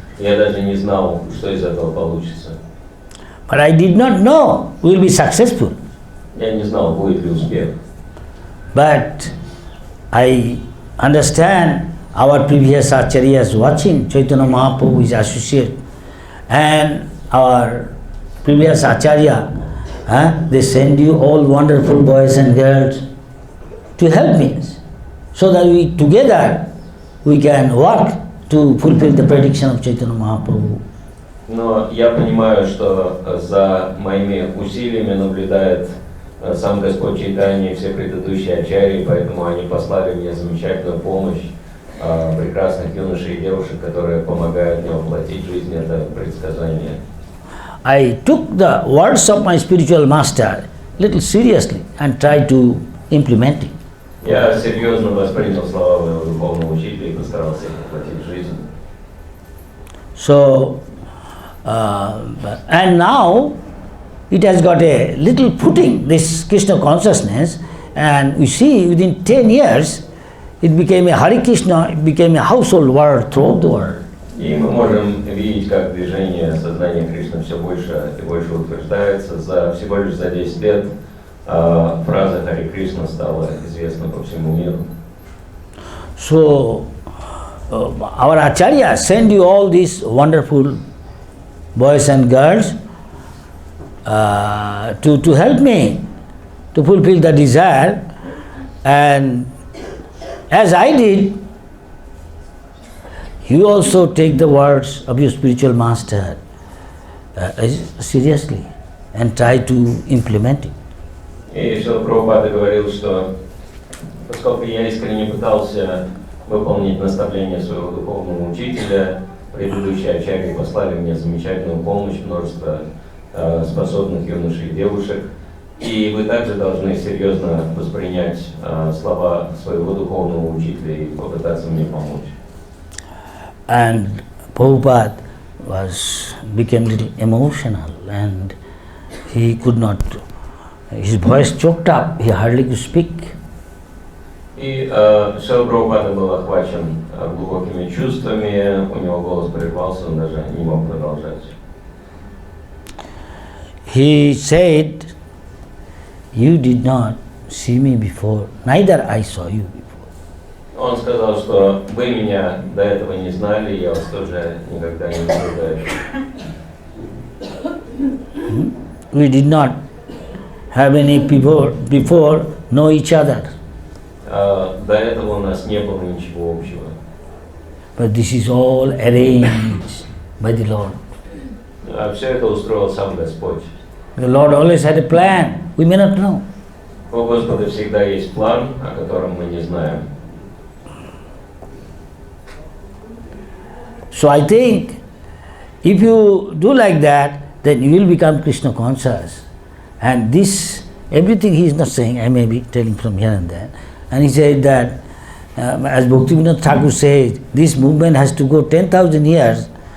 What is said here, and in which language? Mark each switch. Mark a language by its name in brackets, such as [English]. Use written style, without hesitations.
[Russian] Я даже не знал, что из этого получится. [English] but I did not know we will be successful. [Russian] Я не знал, будет ли успех. [English] But I understand our previous acharyas watching, Chaitanya Mahaprabhu is associate, and our previous acharya, they send you all wonderful boys and girls to help me, so that we together we can work to fulfill the prediction of Chaitanya Mahaprabhu. [Russian] Но я понимаю, что за моими усилиями наблюдает сам Господь Чайтанья и все предыдущие ачарьи, поэтому они послали мне замечательную помощь прекрасных юношей и девушек, которые помогают мне воплотить в жизнь это предсказание. [English] I took the words of my spiritual master little seriously and tried to implement it. [Russian] Я серьезно воспринял слова моего духовного учителя и постарался их воплотить в жизнь. [English] So, and now it has got a little footing, this Krishna consciousness, and we see within 10 years it became a Hare Krishna, it became a household word throughout the world. [Russian] И мы можем видеть, как движение сознания Кришны все больше и больше утверждается. Всего лишь за 10 лет фраза Харе Кришна стала известна по всему миру. [English] So, our Acharya send you all these wonderful boys and girls to help me to fulfill the desire, and as I did, you also take the words of your spiritual master seriously and try to implement it. [Russian] И Шрила Прабхупада говорил, что поскольку я искренне пытался выполнить наставление своего духовного учителя, предыдущие ачарьи послали мне замечательную помощь, множество способных юношей и девушек, и вы также должны серьезно воспринять слова своего духовного учителя и попытаться мне помочь. [English] And Prabhupada became little emotional, and he could not His voice choked up, he hardly could speak. [Russian] И Шрила Прабхупада был охвачен глубокими чувствами, у него голос прервался, он даже не мог продолжать. [English] He said, "You did not see me before, neither I saw you before." [Russian] Он сказал, что вы меня до этого не знали, я вас тоже никогда не видел. [English] We did not have any before know each other. [Russian] До этого у нас не было ничего общего. [English] But this is all arranged by the Lord. [Russian] А все это устроил сам Господь. [English] The Lord always had a plan, we may not know. [Russian] У Господа всегда есть план, о котором мы не знаем. [English] So I think if you do like that, then you will become Krishna conscious. And this, everything he is not saying, I may be telling from here and there. And he said that, as Bhaktivinoda Thakur says, this movement has to go 10,000 years.